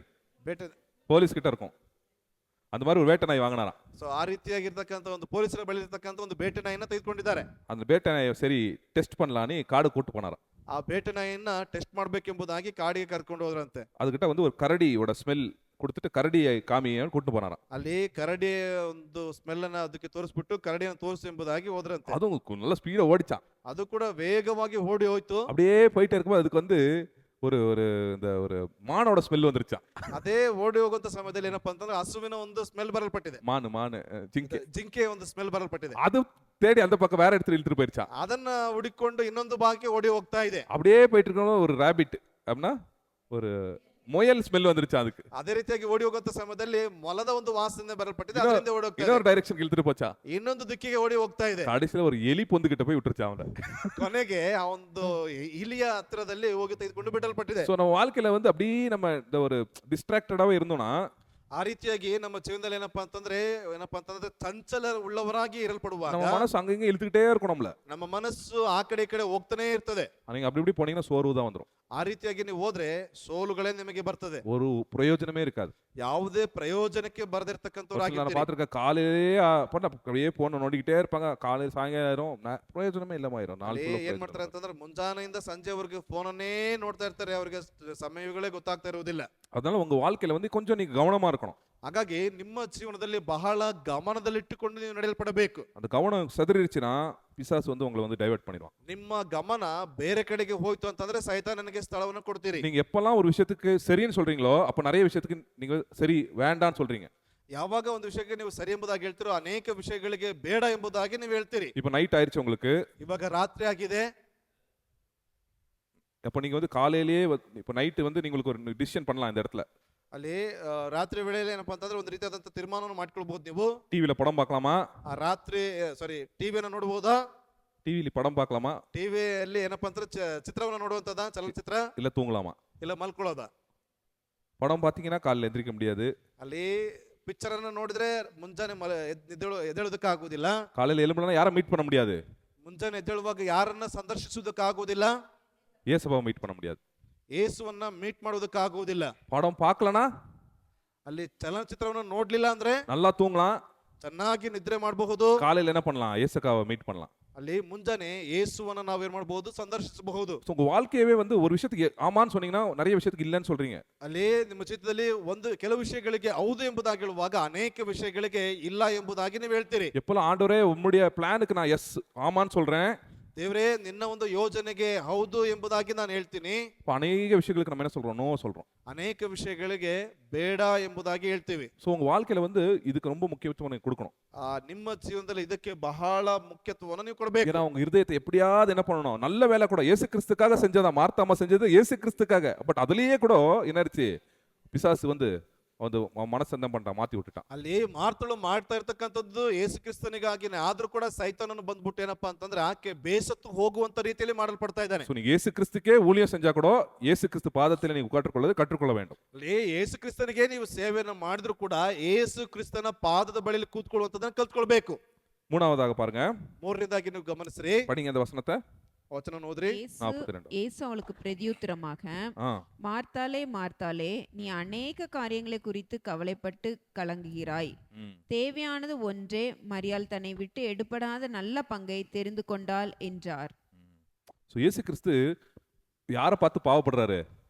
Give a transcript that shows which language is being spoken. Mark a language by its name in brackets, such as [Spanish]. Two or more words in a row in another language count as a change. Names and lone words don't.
[Kannada] ಬೇಟೆ [Tamil] போலீஸ் கிட்ட இருக்கும். அந்த மாதிரி ஒரு வேட்டை நாய் வாங்கினாராம். [Kannada] ಸೊ ಆ ರೀತಿಯಾಗಿರ್ತಕ್ಕಂಥ ಒಂದು ಪೊಲೀಸರ ಬಳಿ ಇರ್ತಕ್ಕಂಥ ಒಂದು ಬೇಟೆ ನಾಯಿನ ತೆಗೆದುಕೊಂಡಿದ್ದಾರೆ. [Tamil] அந்த ಬೇಟೆ நாயை சரி டெஸ்ட் பண்ணலான்னு காடு கூட்டு போனாராம். [Kannada] ಆ ಬೇಟೆ ನಾಯಿಯನ್ನ ಟೆಸ್ಟ್ ಮಾಡ್ಬೇಕೆಂಬುದಾಗಿ ಕಾಡಿಗೆ ಕರ್ಕೊಂಡು ಹೋದ್ರಂತೆ. [Tamil] அதுகிட்ட வந்து ஒரு கரடியோட ஸ்மெல் கொடுத்துட்டு கரடியை காமியை கூட்டு போனாராம். [Kannada] ಅಲ್ಲಿ ಕರಡಿ ಒಂದು ಸ್ಮೆಲ್ ಅನ್ನ ಅದಕ್ಕೆ ತೋರಿಸ್ಬಿಟ್ಟು ಕರಡಿಯನ್ನು ತೋರಿಸು ಎಂಬುದಾಗಿ ಹೋದ್ರಂತೆ. [Tamil] அதுவும் நல்ல ஸ்பீடா ஓடிச்சான். [Kannada] ಅದು ಕೂಡ ವೇಗವಾಗಿ ಓಡಿ ಹೋಯ್ತು. [Tamil] அப்படியே போயிட்டே இருக்கும்போது அதுக்கு வந்து ஒரு ஒரு இந்த ஒரு மானோட ஸ்மெல் வந்துருச்சான். [Kannada] ಅದೇ ಓಡಿ ಹೋಗುವಂತ ಸಮಯದಲ್ಲಿ ಏನಪ್ಪಾ ಅಂತಂದ್ರೆ ಹಸುವಿನ ಒಂದು ಸ್ಮೆಲ್ ಬರಲ್ಪಟ್ಟಿದೆ. [Tamil] மானு [Kannada] ಜಿಂಕೆ ಒಂದು ಸ್ಮೆಲ್ ಬರಲ್ಪಟ್ಟಿದೆ. [Tamil] அது தேடி அந்த பக்கம் வேற இடத்துல இழுத்துட்டு போயிருச்சான். [Kannada] ಅದನ್ನ ಹುಡುಕೊಂಡು ಇನ್ನೊಂದು ಭಾಗಕ್ಕೆ ಓಡಿ ಹೋಗ್ತಾ ಇದೆ. [Tamil] அப்படியே போயிட்டு இருக்கணும், ஒரு ராபிட் அப்படின்னா ஒரு முயல் ஸ்மெல் வந்துருச்சு அதுக்கு. [Kannada] ಅದೇ ರೀತಿಯಾಗಿ ಓಡಿ ಹೋಗುವಂತ ಸಮಯದಲ್ಲಿ ಮೊಲದ ಒಂದು ವಾಸನೆ ಬರಲ್ಪಟ್ಟಿದೆ. ಅದರಿಂದ ಓಡಿ ಹೋಗ್ತಾ [Tamil] இன்னொரு டைரக்ஷன் இழுத்துட்டு போச்சா, [Kannada] ಇನ್ನೊಂದು ದಿಕ್ಕಿಗೆ ಓಡಿ ಹೋಗ್ತಾ ಇದೆ. [Tamil] கடைசியில ஒரு எலி பொந்து கிட்ட போய் விட்டுருச்சு அவன. [Kannada] ಕೊನೆಗೆ ಆ ಒಂದು ಇಲಿಯ ಹತ್ರದಲ್ಲಿ ಹೋಗಿ ತೆಗೆದುಕೊಂಡು ಬಿಡಲ್ಪಟ್ಟಿದೆ. [Tamil] சோ நம்ம வாழ்க்கையில வந்து அப்படியே நம்ம இந்த ஒரு டிஸ்ட்ராக்டடாவே இருந்தோம்னா, [Kannada] ಆ ರೀತಿಯಾಗಿ ನಮ್ಮ ಜೀವನದಲ್ಲಿ ಏನಪ್ಪಾ ಅಂತಂದ್ರೆ ಚಂಚಲ ಉಳ್ಳವರಾಗಿ ಇರಲ್ಪಡುವಾಗ [Tamil] நம்ம மனசு அங்கங்க இழுத்துக்கிட்டே இருக்கும் நம்மள. [Kannada] ನಮ್ಮ ಮನಸ್ಸು ಆ ಕಡೆ ಈ ಕಡೆ ಹೋಗ್ತಾನೆ ಇರ್ತದೆ. [Tamil] நீங்க அப்படி இப்படி போனீங்கன்னா சோர்வு தான் வந்துரும். [Kannada] ಆ ರೀತಿಯಾಗಿ ನೀವು ಹೋದ್ರೆ ಸೋಲುಗಳೇ ನಿಮಗೆ ಬರ್ತದೆ. [Tamil] ஒரு பிரயோஜனமே இருக்காது. [Kannada] ಯಾವುದೇ ಪ್ರಯೋಜನಕ್ಕೆ ಬರದಿರ್ತಕ್ಕಂಥವ್ರಾಗಿ [Tamil] நான் பாத்துருக்கேன், காலையிலேயே அப்படியே போன நோண்டிக்கிட்டே இருப்பாங்க, காலையில சாயங்காலம் பிரயோஜனமே இல்லாம நாள் [Kannada] ಏನ್ ಮಾಡ್ತಾರೆ ಅಂತಂದ್ರೆ ಮುಂಜಾನೆಯಿಂದ ಸಂಜೆವರೆಗೆ ಫೋನನ್ನೇ ನೋಡ್ತಾ ಇರ್ತಾರೆ. ಅವರಿಗೆ ಸಮಯಗಳೇ ಗೊತ್ತಾಗ್ತಾ ಇರುವುದಿಲ್ಲ. [Tamil] அதனால உங்க வாழ்க்கையில வந்து கொஞ்சம் நீங்க கவனமா இருக்கணும். [Kannada] ಹಾಗಾಗಿ ನಿಮ್ಮ ಜೀವನದಲ್ಲಿ ಬಹಳ ಗಮನದಲ್ಲಿಟ್ಟುಕೊಂಡು ನೀವು ನಡೆಯಲ್ಪಡಬೇಕು. [Tamil] அந்த கவனம் செதறிடுச்சுன்னா பிசாசு வந்து உங்களை வந்து டைவர்ட் பண்ணிடுவான். [Kannada] ನಿಮ್ಮ ಗಮನ ಬೇರೆ ಕಡೆಗೆ ಹೋಯ್ತು ಅಂತಂದ್ರೆ ಸೈತಾನನಿಗೆ ಸ್ಥಳವನ್ನು ಕೊಡ್ತೀರಿ. [Tamil] நீங்க எப்பெல்லாம் ஒரு விஷயத்துக்கு சரின்னு சொல்றீங்களோ அப்ப நிறைய விஷயத்துக்கு நீங்க சரி வேண்டான்னு சொல்றீங்க. [Kannada] ಯಾವಾಗ ಒಂದು ವಿಷಯಕ್ಕೆ ನೀವು ಸರಿ ಎಂಬುದಾಗಿ ಹೇಳ್ತೀರೋ ಅನೇಕ ವಿಷಯಗಳಿಗೆ ಬೇಡ ಎಂಬುದಾಗಿ ನೀವು ಹೇಳ್ತೀರಿ. [Tamil] இப்ப நைட் ஆயிருச்சு உங்களுக்கு, [Kannada] ಇವಾಗ ರಾತ್ರಿ ಆಗಿದೆ. [Tamil] அப்ப நீங்க வந்து காலையிலேயே இப்ப நைட் வந்து நீங்களுக்கு ஒரு டிசிஷன் பண்ணலாம் இந்த இடத்துல. [Kannada] ಅಲ್ಲಿ ರಾತ್ರಿ ವೇಳೆಯಲ್ಲಿ ಏನಪ್ಪಾ ಅಂತಂದ್ರೆ ಒಂದು ರೀತಿಯಾದಂತ ತೀರ್ಮಾನವನ್ನು ಮಾಡ್ಕೊಳ್ಬಹುದು. ನೀವು [Tamil] டிவில படம் பார்க்கலாமா? [Kannada] ಟಿವಿಯನ್ನು ನೋಡಬಹುದಾ? [Tamil] டிவில படம் பார்க்கலாமா? [Kannada] ಟಿವಿಯಲ್ಲಿ ಏನಪ್ಪಾ ಅಂದ್ರೆ ಚಿತ್ರವನ್ನು ನೋಡುವಂತದ ಚಲನಚಿತ್ರ, [Tamil] இல்ல தூங்கலாமா? [Kannada] ಇಲ್ಲ ಮಲ್ಕೊಳ್ಳೋದ? [Tamil] படம் பார்த்தீங்கன்னா காலைல எந்திரிக்க முடியாது. [Kannada] ಅಲ್ಲಿ ಪಿಕ್ಚರ್ ಅನ್ನ ನೋಡಿದ್ರೆ ಮುಂಜಾನೆ ಎದ್ದೇಳೋದಕ್ಕಾಗುವುದಿಲ್ಲ. [Tamil] காலையில எழும்பலனா யாரை மீட் பண்ண முடியாது? [Kannada] ಮುಂಜಾನೆ ಎದ್ದೇಳುವಾಗ ಯಾರನ್ನ ಸಂದರ್ಶಿಸುವುದಕ್ಕಾಗುವುದಿಲ್ಲ. [Tamil] இயேசுபாவை மீட் பண்ண முடியாது. [Kannada] ಯೇಸುವನ್ನ ಮೀಟ್ ಮಾಡೋದಕ್ಕಾಗುವುದಿಲ್ಲ. [Tamil] படம் பார்க்கலனா [Kannada] ಅಲ್ಲಿ ಚಲನಚಿತ್ರವನ್ನು ನೋಡ್ಲಿಲ್ಲ ಅಂದ್ರೆ [Tamil] நல்லா தூங்கலாம். [Kannada] ಚೆನ್ನಾಗಿ ನಿದ್ರೆ ಮಾಡಬಹುದು. [Tamil] காலையில என்ன பண்ணலாம்? இயேசுக்காவை மீட் பண்ணலாம். [Kannada] ಅಲ್ಲಿ ಮುಂಜಾನೆ ಯೇಸುವನ್ನ ನಾವೇನ್ ಮಾಡಬಹುದು? ಸಂದರ್ಶಿಸಬಹುದು. [Tamil] உங்க வாழ்க்கையவே வந்து ஒரு விஷயத்துக்கு ஆமான்னு சொன்னீங்கன்னா நிறைய விஷயத்துக்கு இல்லைன்னு சொல்றீங்க. [Kannada] ಅಲ್ಲಿ ನಿಮ್ಮ ಚಿತ್ರದಲ್ಲಿ ಕೆಲವು ವಿಷಯಗಳಿಗೆ ಹೌದು ಎಂಬುದಾಗಿ ಹೇಳುವಾಗ ಅನೇಕ ವಿಷಯಗಳಿಗೆ ಇಲ್ಲ ಎಂಬುದಾಗಿ ನೀವು ಹೇಳ್ತೀರಿ. [Tamil] எப்பெல்லாம் ஆண்டவரே உம்முடைய பிளானுக்கு நான் எஸ் ஆமான்னு சொல்றேன், [Kannada] ದೇವರೇ ನಿನ್ನ ಒಂದು ಯೋಜನೆಗೆ ಹೌದು ಎಂಬುದಾಗಿ ನಾನು ಹೇಳ್ತೀನಿ. [Tamil] அநேக விஷயங்களுக்கு நம்ம என்ன சொல்றோம்? நோ சொல்றோம். [Kannada] ಅನೇಕ ವಿಷಯಗಳಿಗೆ ಬೇಡ ಎಂಬುದಾಗಿ ಹೇಳ್ತೀವಿ. [Tamil] ஸோ உங்க வாழ்க்கையில வந்து இதுக்கு ரொம்ப முக்கியத்துவம் நீங்க கொடுக்கணும். [Kannada] ನಿಮ್ಮ ಜೀವನದಲ್ಲಿ ಇದಕ್ಕೆ ಬಹಳ ಮುಖ್ಯತ್ವವನ್ನು ನೀವು ಕೊಡಬೇಕು. [Tamil] ஏன்னா உங்க இருதயத்தை எப்படியாவது என்ன பண்ணணும்? நல்ல வேலை கூட இயேசு கிறிஸ்துக்காக செஞ்சதா, மார்த்தாமா செஞ்சது இயேசு கிறிஸ்துக்காக. பட் அதுலயே கூட என்னருச்சு, பிசாசு வந்து மனசு என்ன பண்ணிட்டான்? மாத்தி விட்டுட்டான். [Kannada] ಅಲ್ಲಿ ಮಾರ್ತಳು ಮಾಡ್ತಾ ಇರ್ತಕ್ಕಂಥದ್ದು ಯೇಸು ಕ್ರಿಸ್ತನಿಗಾಗಿನೇ. ಆದ್ರೂ ಕೂಡ ಸೈತಾನನು ಬಂದ್ಬಿಟ್ಟು ಏನಪ್ಪಾ ಅಂತಂದ್ರೆ ಆಕೆ ಬೇಸತ್ತು ಹೋಗುವಂತ ರೀತಿಯಲ್ಲಿ ಮಾಡಲ್ಪಡ್ತಾ ಇದ್ದಾನೆ. [Tamil] ஸோ நீங்க இயேசு கிறிஸ்துக்கே ஊழியம் செஞ்சா கூட இயேசு கிறிஸ்து பாதத்தில் நீங்க கற்றுக்கொள்ள வேண்டும். [Kannada] ಅಲ್ಲಿ ಯೇಸು ಕ್ರಿಸ್ತನಿಗೆ ನೀವು ಸೇವೆಯನ್ನು ಮಾಡಿದ್ರು ಕೂಡ ಯೇಸು ಕ್ರಿಸ್ತನ ಪಾದದ ಬಳಿಯಲ್ಲಿ ಕೂತ್ಕೊಳ್ಳುವಂತದನ್ನ ಕಲ್ತ್ಕೊಳ್ಬೇಕು. [Tamil] மூணாவதாக பாருங்க, [Kannada] ಮೂರನೇದಾಗಿ ನೀವು ಗಮನಿಸ್ರಿ, [Tamil] படிங்க அந்த வசனத்தை. [Kannada] ವಚನ ನೋಡ್ರಿ. [Tamil] இயேசு அவளுக்கு பிரதியுத்தரமாக, மார்த்தாளே மார்த்தாளே, நீ அநேக காரியங்களை குறித்து கவலைப்பட்டு கலங்குகிறாய், தேவையானது ஒன்றே, மரியாள் தன்னை விட்டு எடுபடாத நல்ல பங்கை தெரிந்து கொண்டாள் என்றார். இயேசு கிறிஸ்து யாரை பார்த்து பாவப்படுறாரு?